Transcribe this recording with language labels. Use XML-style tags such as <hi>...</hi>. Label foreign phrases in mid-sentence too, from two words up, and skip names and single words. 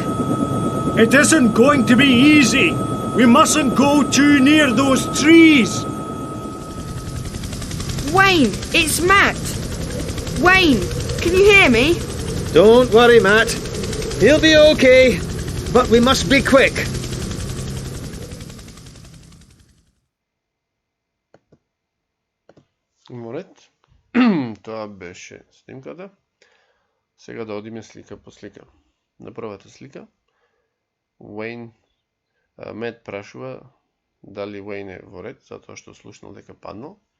<en>It isn't going to be easy. We mustn't go too near those trees. Wayne, it's Matt. Wayne, can you hear me? Don't worry, Matt. He'll be okay. But we must be quick.</en> <mk>Морет. Тоа беше снимката. Сега да одиме слика по слика. На првата слика, Мет прашува дали Уейн е во ред, затоа што слушнал дека паднал.</mk>